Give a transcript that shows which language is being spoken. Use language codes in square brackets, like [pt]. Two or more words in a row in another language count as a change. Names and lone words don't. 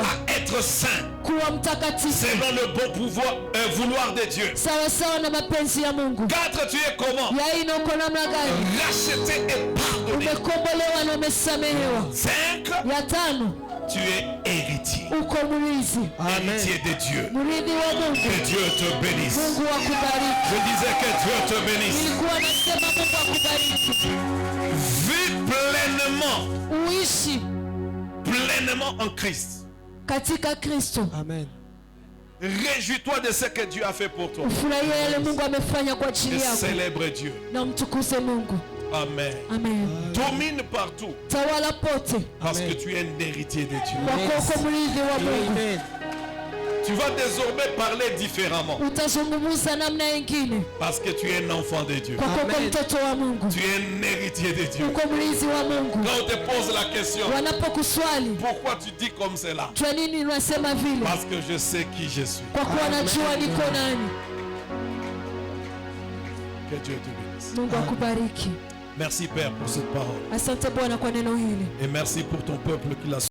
[fr] à être saint [sw] kuwa mtakatifu [fr] selon le bon vouloir de Dieu. [sw] sawa sawa na mapenzi ya Mungu. [fr] 4, tu es comment? [sw] Ya ine, uko namna gani? [fr] Racheté et pardonné. [sw] Umekombolewa na umesamehewa. [fr] 5, [sw] Ya tano, [fr] tu es héritier. [sw] uko mrithi, [fr] Héritier de Dieu. [sw] mrithi wa Mungu. [fr] Que Dieu te bénisse. [sw] Mungu akubariki. [fr] Je disais que Dieu te bénisse. [sw] Nilikuwa nasema Mungu akubariki. [fr] Vis pleinement, [sw] Uishi [fr] pleinement en Christ. [sw] katika Kristo. Amen. [fr] Réjouis-toi de ce que Dieu a fait pour toi. [sw] Ufurahie yale Mungu amefanya kwa [fr] Et [sw] ajili yako [fr] célèbre Dieu. [sw] na mtukuze Mungu. Amen. Amen. [fr] Domine partout [sw] Tawala pote, [fr] parce Amen. que tu es un héritier de Dieu. [sw] kwa kuwa uko mrithi wa Mungu. Amen. [fr] Tu vas désormais parler différemment [sw] Utazungumza namna nyingine [fr] parce que tu es un enfant de Dieu. [sw] kwa kuwa uko Amen. mtoto wa Mungu, [fr] Tu es un héritier de Dieu. [sw] uko mrithi wa Mungu. [fr] Quand on te pose la question, [sw] Wanapokuswali [fr] pourquoi tu dis comme cela? [sw] kwa nini unasema vile? [fr] Parce que je sais qui je suis. [sw] Kwa kuwa najua niko nani. [fr] Que Dieu te bénisse. [sw] Mungu akubariki. [fr] Merci Père pour cette parole. [sw] Asante Bwana kwa neno hili, [fr] Et merci pour ton peuple qui l'a